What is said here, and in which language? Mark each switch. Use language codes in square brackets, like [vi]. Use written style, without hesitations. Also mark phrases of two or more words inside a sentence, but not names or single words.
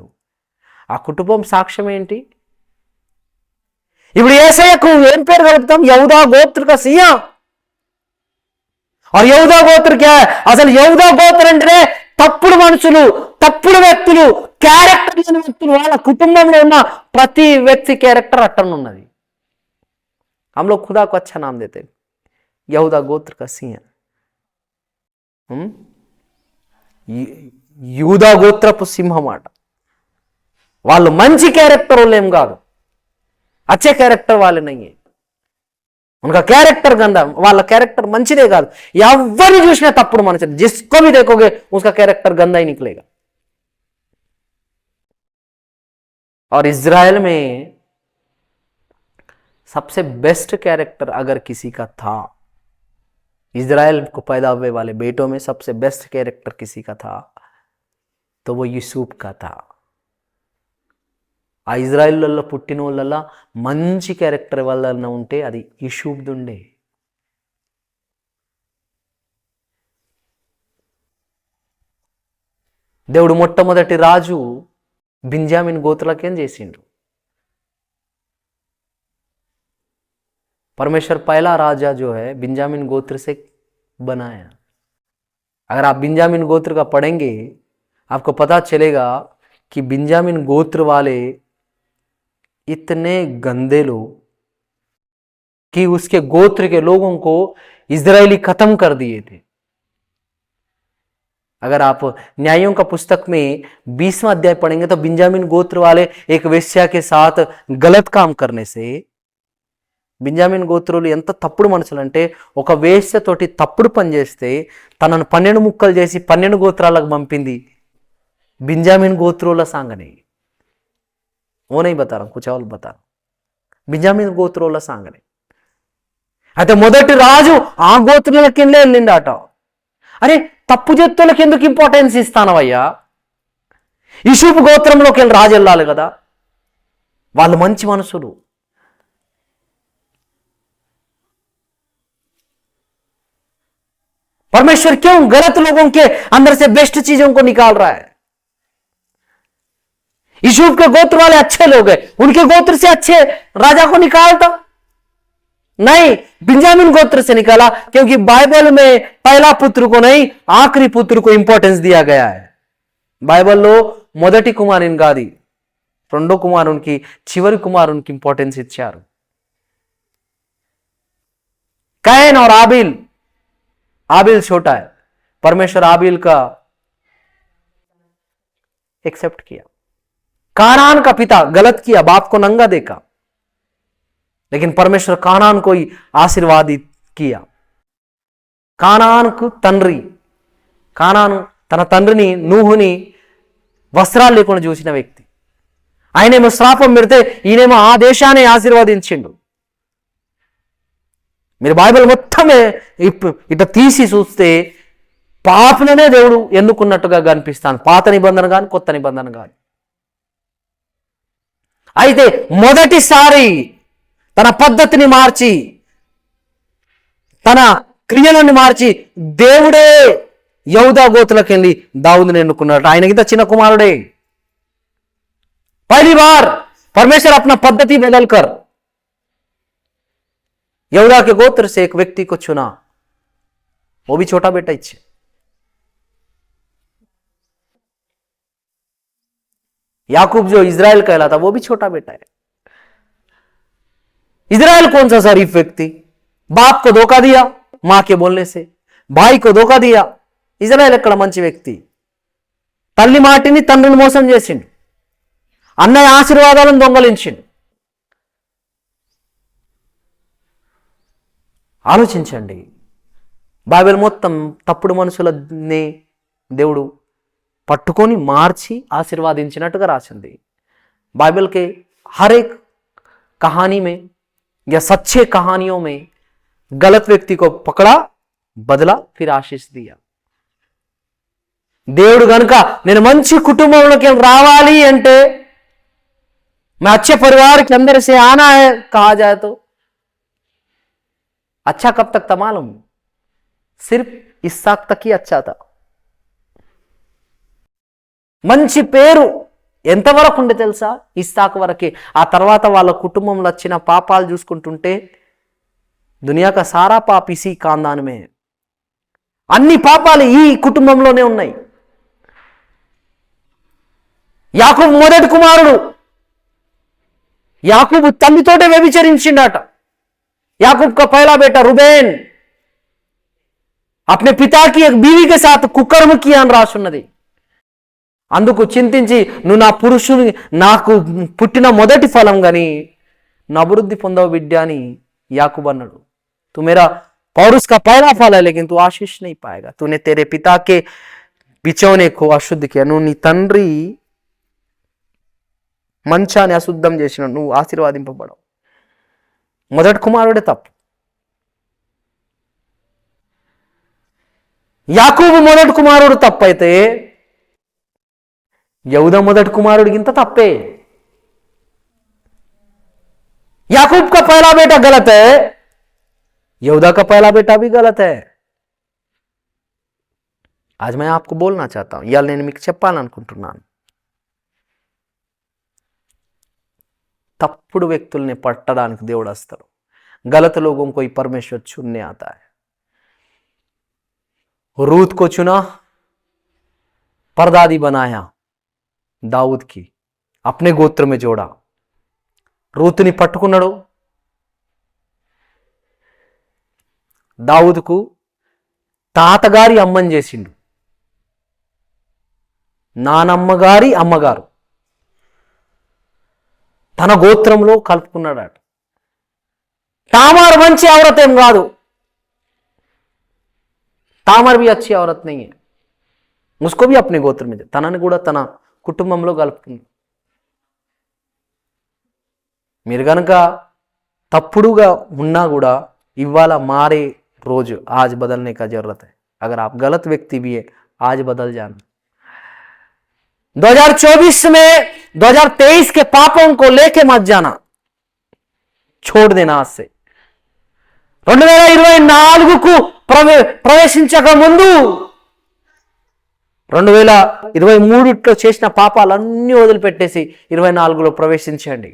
[te] ఆ కుటుంబం సాక్ష్యం ఏంటి? ఇప్పుడు యేసయ్యకు ఏం పేరు కలుపుతాం? [hi] यहूदा गोत्र का सिंह। और यहूदा गोत्र क्या है? [te] అసలు [hi] यहूदा गोत्र [te] అంటే తప్పుడు మనుషులు, తప్పుడు వ్యక్తులు, క్యారెక్టర్ లేని వ్యక్తులు, వాళ్ళ కుటుంబంలో ఉన్న ప్రతి వ్యక్తి క్యారెక్టర్ అట్టను ఉన్నది। [hi] हम लोग खुदा को अच्छा नाम देते, यहूदा गोत्र का सिंह। [te] యూదా గోత్రపు సింహం మాట। వాళ్ళు మంచి క్యారెక్టర్ వాళ్ళేం కాదు, [hi] अच्छे कैरेक्टर वाले नहीं है, उनका कैरेक्टर गंदा, [te] వాళ్ళ कैरेक्टर మంచిదే కాదు। ఎవరిని చూసినా తప్పుడు మనుషులు, [hi] जिसको भी देखोगे उसका कैरेक्टर गंदा ही निकलेगा। और इजराइल में सबसे बेस्ट कैरेक्टर अगर किसी का था, इजराइल को पैदा हुए वाले बेटों में सबसे बेस्ट कैरेक्टर किसी का था तो वो यूसुफ का था। [te] ఆ ఇజ్రాయిల్లో పుట్టిన వాళ్ళ మంచి క్యారెక్టర్ వల్ల ఉంటే అది యూసుఫ్దుండే। దేవుడు మొట్టమొదటి రాజు బింజామిన్ గోత్రలకేం చేసిండు? [hi] परमेश्वर पहला राजा जो है बिंजामिन गोत्र से बनाया। अगर आप बिंजामिन गोत्र का पढ़ेंगे आपको पता चलेगा कि बिंजामिन गोत्र वाले इतने गंदे लोग कि उसके गोत्र के लोगों को इजरायली खत्म कर दिए थे। अगर आप न्यायों का पुस्तक में 20वां अध्याय पढ़ेंगे तो बिंजामिन गोत्र वाले एक वेश्या के साथ गलत काम करने से, [te] బింజామిన్ గోత్రులు ఎంత తప్పుడు మనుషులు అంటే ఒక వేశ్యతోటి తప్పుడు పని చేస్తే తనను 12 ముక్కలు చేసి 12 గోత్రాలకు పంపింది బింజామిన్ గోత్రుల సాంగనే। [hi] वो नहीं बता रहा हूं, कुछ और बता रहा हूं, [te] బింజామిన్ గోత్రుల సాంగనే। అయితే మొదటి రాజు ఆ గోత్రులకి వెళ్ళిండాట। అరే తప్పు చేతులకు ఎందుకు ఇంపార్టెన్స్ ఇస్తానవయ్యా? యూసుఫ్ గోత్రంలోకి వెళ్ళి రాజు వెళ్ళాలి కదా, వాళ్ళు మంచి మనుషులు। [hi] परमेश्वर क्यों गलत लोगों के अंदर से बेस्ट चीजों को निकाल रहा है? यूसुफ के गोत्र वाले अच्छे लोग हैं, उनके गोत्र से अच्छे राजा को निकालता नहीं, बिंजामिन गोत्र से निकाला, क्योंकि बाइबल में पहला पुत्र को नहीं आखिरी पुत्र को इंपॉर्टेंस दिया गया है। [te] बाइबल लो మొదటి కుమారుని కాదు, రెండో కుమారునికి చివరి కుమారునికి ఇంపార్టెన్స్ ఇచ్చారు। [hi] कैन और आबिल, आबिल छोटा है, परमेश्वर आबिल का एक्सेप्ट किया। कानान का पिता गलत किया, बाप को नंगा देखा, लेकिन परमेश्वर कानान को ही आशीर्वादित किया। [te] कानान को తండ్రి, కానాను తన తండ్రిని నూహుని వస్త్రాలు లేకుండా చూసిన వ్యక్తి, ఆయనేమో శ్రాపం పెడితే ఈయనేమో ఆ దేశాన్ని ఆశీర్వదించిండు। మీరు బైబిల్ మొత్తం ఇట్లా తీసి చూస్తే పాపలనే దేవుడు ఎన్నుకున్నట్టుగా కనిపిస్తాను, పాత నిబంధన కానీ కొత్త నిబంధన కానీ। అయితే మొదటిసారి తన పద్ధతిని మార్చి తన క్రియలను మార్చి దేవుడే యహూదా గోత్రలోకి వెళ్ళి దావుదుని ఎన్నుకున్నాడు। ఆయనకింత చిన్న కుమారుడే। [hi] पहली बार परमेश्वर अपना पद्धति बदलकर यहूदा के गोत्र से एक व्यक्ति को चुना, वो भी छोटा बेटा ही। याकूब जो इजराइल कहलाता वो भी छोटा बेटा है। इजराइल कौन सा शरीफ व्यक्ति? बाप को धोखा दिया मां के बोलने से, भाई को धोखा दिया, [te] ఇజ్రాయెల్ ఎక్కడ మంచి వ్యక్తి? తల్లి మాటిని తండ్రిని మోసం చేసిండు, అన్నయ్య ఆశీర్వాదాలను దొంగలించిండు. ఆలోచించండి. బైబిల్ మొత్తం తప్పుడు మనుషులని దేవుడు పట్టుకొని మార్చి ఆశీర్వాదించినట్టుగా రాసింది. [hi] बाइबल के हर एक कहानी में या सच्चे कहानियों में गलत व्यक्ति को पकड़ा, बदला, फिर आशीष दिया. [te] దేవుడు గనుక నేను మంచి కుటుంబంలోకి రావాలి అంటే, [hi] मैं अच्छे परिवार के अंदर से आना है कहा जाए तो अच्छा कब तक था मालूम? सिर्फ इस्साक तक ही अच्छा था. [te] మంచి పేరు ఎంతవరకు ఉండే తెలుసా? ఇస్సాకు వరకే. ఆ తర్వాత వాళ్ళ కుటుంబంలో వచ్చిన పాపాలు చూసుకుంటుంటే [hi] दुनिया का सारा पाप इसी खानदान में, [te] అన్ని పాపాలు ఈ కుటుంబంలోనే ఉన్నాయి. యాకూబు మొదటి కుమారుడు. యాకూబు తల్లితోటే వ్యభిచరించిండట. [hi] याकूब का पहला बेटा रुबेन अपने पिता की एक बीवी के साथ कुकर्म किया [te] అని రాసున్నది. అందుకు చింతించి నువ్వు నా పురుషుని నాకు పుట్టిన మొదటి ఫలం గాని నా అభివృద్ధి పొందవు బిడ్డ అని యాకూబ్ అన్నాడు. [hi] तू मेरा पौरुष का पहला फल है लेकिन तू आशीष नहीं पाएगा. तूने तेरे पिता के बिचौने को अशुद्ध किया. [te] నువ్వు నీ తండ్రి మంచాన్ని అశుద్ధం చేసిన నువ్వు ఆశీర్వాదింపబడవు. మొదటి కుమారుడే తప్పు. యాకూబు మొదటి కుమారుడు తప్పైతే యహూదా మొదటి కుమారుడికి ఇంత తప్పే. [hi] याकूब का पहला बेटा गलत है, यहूदा का पहला बेटा भी गलत है. आज मैं आपको बोलना चाहता हूं, [te] ఇయాల నేను మీకు చెప్పాలనుకుంటున్నాను, తప్పుడు వ్యక్తుల్ని పట్టడానికి దేవుడు వస్తాడు. [hi] गलत लोगों को ही परमेश्वर चुनने आता है. रूत को चुना, परदादी बनाया, दाऊद की अपने गोत्र में जोड़ा. [te] రూతుని పట్టుకున్నాడు. దావుదుకు తాతగారి అమ్మని చేసిండు, నానమ్మగారి అమ్మగారు తన గోత్రంలో కలుపుకున్నాడట. तामर మంచి औरत ఏం కాదు, [hi] तामर भी अच्छी औरत नहीं है, उसको भी अपने गोत्र में [te] తనని కూడా తన కుటుంబంలో కలుపుకుంది. మీరు గనక తప్పుడుగా ఉన్నా కూడా ఇవాళ మారే రోజు, [hi] आज बदलने का जरूरत है. अगर आप गलत व्यक्ति भी है, आज बदल जाना. 2024 में 2023 के पापों को लेके मत जाना, छोड़ देना आज से. [te] 2024కు ప్రవేశించక ముందు 2023లో చేసిన పాపాలన్నీ వదిలిపెట్టేసి 24లో ప్రవేశించండి.